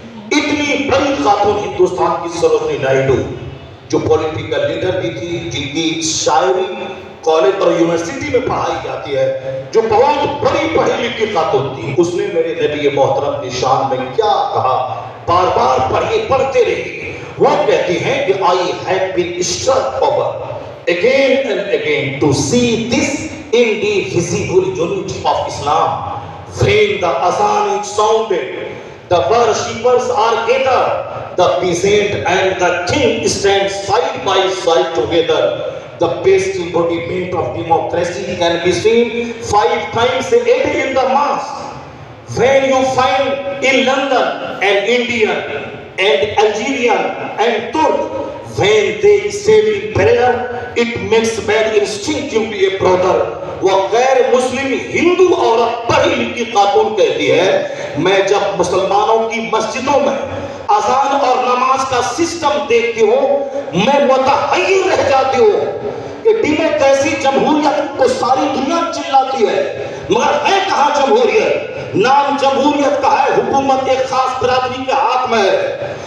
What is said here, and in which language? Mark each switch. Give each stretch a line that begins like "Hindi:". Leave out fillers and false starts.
Urdu: اتنی بڑی خاتون ہندوستان کی سروجنی نائیڈو جو پولیٹیکل لیڈر بھی تھی, جن کی شاعری کالج اور یونیورسٹی میں پڑھائی جاتی ہے, جو بہت بڑی پڑھی لکھی خاتون تھی, اس نے میرے نبی محترم کی شان میں کیا کہا, بار بار پڑھتے رہی. وہ کہتی ہیں کہ
English: I have been struck over again and again to see this indivisible unity of Islam. When the azan is sounded, the worshippers are gathered, the peasant and the king stand side by side together. The best embodiment of democracy can be seen 5 times a day in the mosque. When you find in London an Indian and Algerian and Turk, when they say in prayer, it makes man instinctively a brother.
Urdu: وہ غیر مسلم ہندو عورت پڑھی لکھی خاتون کہتی ہے, میں جب مسلمانوں کی مسجدوں میں اذان اور نماز کا سسٹم دیکھتی ہوں, میں متحیر رہ جاتی ہوں کہ ڈیموکریسی جمہوریت کو ساری دنیا چلاتی ہے, مگر ہے کہاں جمہوریت؟ نام جمہوریت کا ہے, حکومت ایک خاص برادری کے ہاتھ میں ہے.